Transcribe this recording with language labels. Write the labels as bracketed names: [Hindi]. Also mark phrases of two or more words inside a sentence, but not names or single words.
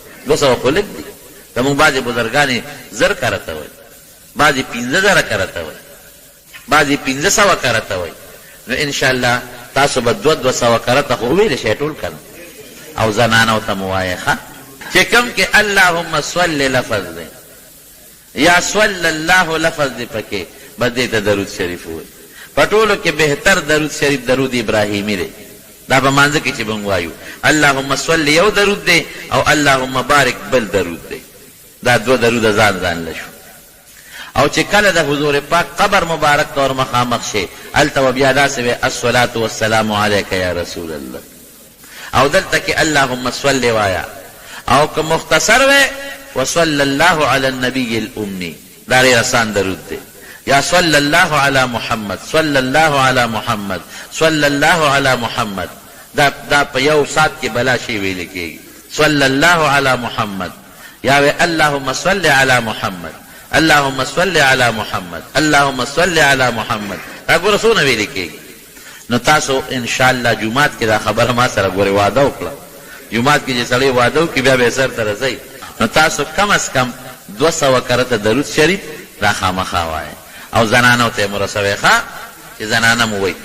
[Pashto] 200 خو لږ دي، زمونږ بعضې بزرګانې 1000 کرته وایي، بعضې 15000 کرته وایي، بعضې 1500 کرته وایي. نو انشاءالله تاسو به 200 کرته خو وویلی شئ ټول که نه، او زنانو ته مو وایه ښه چې کوم کې [Arabic] اللهم صل [Pashto] لفظ دی یا [Arabic] صلی الله [Pashto] لفظ دی پکې به دې ته درود شریف وایي. په ټولو کې بهتر درود شریف درود ابراهیمي دی، دا په مانځه کې چې به وایو [Arabic] اللهم صل [Pashto] یو درود دی او [Arabic] اللهم بارک [Pashto] بل درود دی. دا 2 درود ځان ځان له شو. او چې کله د حضور پاک قبر مبارک ته ور مخامخ شي هلته به بیا داسې وی [Arabic] الصلاة والسلام علیک یا رسول الله، [Pashto] او دلته کې [Arabic] اللهم صل [Pashto] وایا، او که مختصر وی [Arabic] وصلی الله علی النبی الامی، [Pashto] دا ډېر آسان درود دی. [Arabic] یا صلی الله علی محمد، صلی الله علی محمد، صلی الله علی محمد، [Pashto] دا په یو سات کې بلا شي ویل کېږي. [Arabic] صلی الله علی محمد، [Pashto] یا وی [Arabic] اللهم صل علی محمد، اللهم صل علی محمد، اللهم صل علی محمد، [Pashto] دا ګوره څونه ویل کېږي. نو تاسو انشاءالله جومات کې دا خبره ما سره ګورې واده وکړه، جومات کې چې سړی واده وکړي بیا به سر ته رسئ، نو تاسو کم از کم 200 کرته درود شریف را خامخا وایئ، او زنانو ته یې مو رسوئ ښه چې زنانه مو وایي.